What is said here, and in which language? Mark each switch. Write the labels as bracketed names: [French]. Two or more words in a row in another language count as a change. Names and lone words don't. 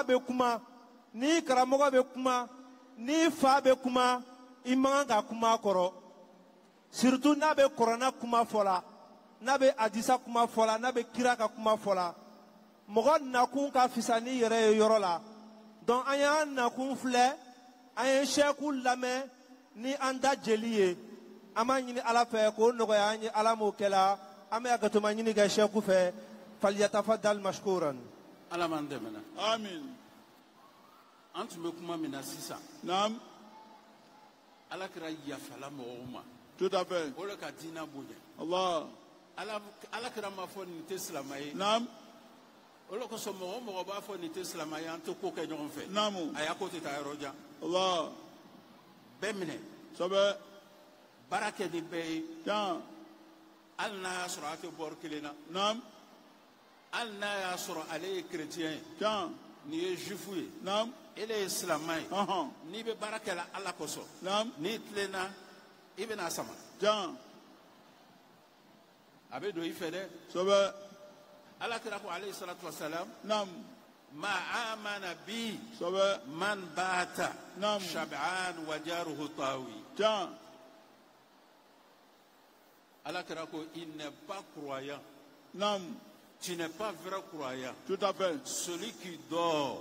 [Bambara] bɛ kuma n'i karamɔgɔ bɛ kuma n'i fa bɛ kuma i man kan ka kuma a kɔrɔ surtout n'a bɛ kɔrɔna kuma fɔla n'a bɛ hadisa kuma fɔla n'a bɛ kira ka kuma fɔla mɔgɔ nakun ka fisa n'i yɛrɛ ye yɔrɔ la donc an y'an nakun filɛ an ye sɛku lamɛn ni an da jeli ye an b'a ɲini ala fɛ k'o nɔgɔya an ye ala m'o kɛla an bɛ hakɛtoma ɲini kɛ sɛku fɛ [Arabic] فليتفضل مشكورا. [Bambara] Ala m'an dɛmɛ na. Amin. An tun bɛ kuma min na sisan, Naam. Ala kɛra yafala mɔgɔw ma. [French] Tout à fait. [Bambara] O le ka dina bonya. Allah. Ala kira ma fɔ nin tɛ silamɛ ye. Naam. O le kosɔn mɔgɔ o mɔgɔ b'a fɔ nin tɛ silamɛ ye an tɛ ko kɛ ɲɔgɔn fɛ. Naamu. A y'a ko tɛ taa yɔrɔ jan. Allah. Bɛɛ minɛ. Sɔbɛ. Baara kɛ ni bɛɛ ye. Tiɲɛ. Hali n'a y'a sɔrɔ a tɛ bɔri kelen na. Naam. Hali n'a y'a sɔrɔ ale ye chrétien ye. Tiɲɛ. Nin ye jufu ye. Naam. Ele ye silamɛ ye. Ɔhɔn. N'i bɛ baara kɛ la Ala kosɔn. Naam. N'i tilenna i bɛna sama. Tiɲɛ. A bɛ don i fɛ dɛ. Sɔbɛ. Ala kira ko [Arabic] عليه الصلاة والسلام. [Bambara] Naam. [Arabic] ما آمن بي. [Bambara] Sɔbɛ. [Arabic] من بات. [Bambara] Naam. [Arabic] شبعان وجاره طاوي. [Bambara] Tiɲɛ. Allah kira ko [French] il n'est pas croyant. [Bambara] Naam. [French] Tu n'es pas vrai croyant. Tout à fait. Celui qui dort